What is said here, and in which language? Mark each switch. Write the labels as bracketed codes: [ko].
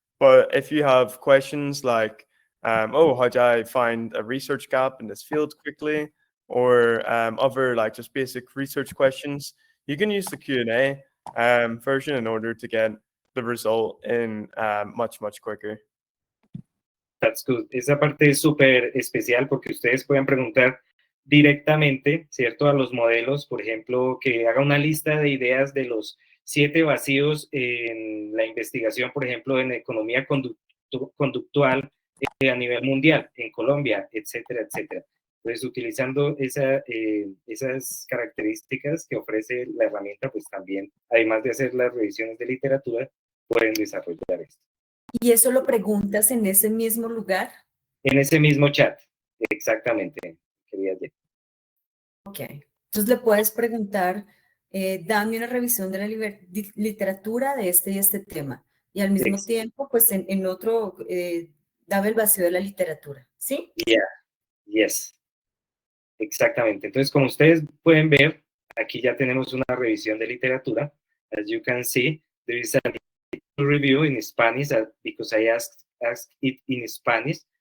[en] But if you have questions like, oh, how do I find a research gap in this field quickly, or other like just basic research questions, you can use the Q&A version in order to get the result in much quicker. That's good. [es] Esa parte es súper especial porque ustedes pueden preguntar directamente, ¿cierto?, a los modelos, por ejemplo, que haga una lista de ideas de los 7 vacíos en la investigación, por ejemplo, en economía conductual a nivel mundial, en Colombia, etcétera, etcétera. Entonces, utilizando esas características que ofrece la herramienta, pues también, además de hacer las revisiones de literatura, pueden desarrollar esto. ¿Y eso lo preguntas en ese mismo lugar? En ese mismo chat. Exactamente, quería decir. Ok. Entonces le puedes preguntar, dame una revisión de la literatura de este y este tema. Y al mismo Ex- tiempo, pues en otro, dame el vacío de la literatura. ¿Sí? [en] Yeah, yes, [es] exactamente. Entonces, como ustedes pueden ver, aquí ya tenemos una revisión de literatura. [en] As you can see, there is a review in Spanish because I asked it in Spanish.